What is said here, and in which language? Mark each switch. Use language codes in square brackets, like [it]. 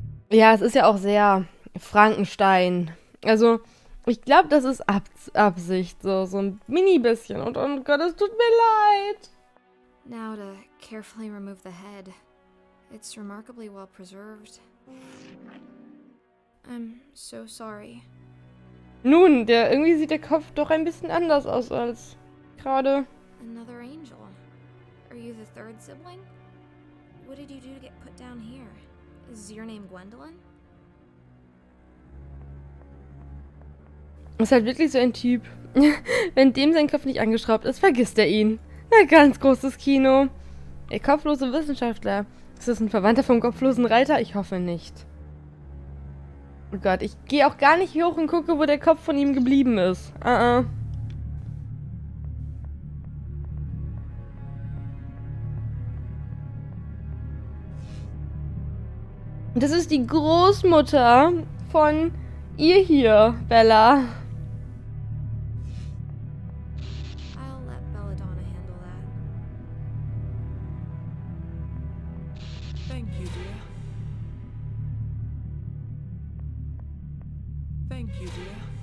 [de] Ja, es ist ja auch sehr Frankenstein. Also, ich glaube, das ist Absicht. So ein mini bisschen. Und oh Gott, es tut mir leid. [en] Now to carefully remove the head. It's remarkably well preserved. I'm so sorry. [de] Nun, irgendwie sieht der Kopf doch ein bisschen anders aus als gerade. [en] Another angel. Are you the third sibling? What did you do to get put down here? Is your name Gwendolyn? [de] Ist halt wirklich so ein Typ. Wenn dem sein Kopf nicht angeschraubt ist, vergisst er ihn. Na, ganz großes Kino. Der kopflose Wissenschaftler. Ist das ein Verwandter vom kopflosen Reiter? Ich hoffe nicht. Oh Gott, ich gehe auch gar nicht hoch und gucke, wo der Kopf von ihm geblieben ist. Das ist die Großmutter von ihr hier, Bella. [en] I'll let Belladonna handle that. Thank you, dear. Thank you, dear.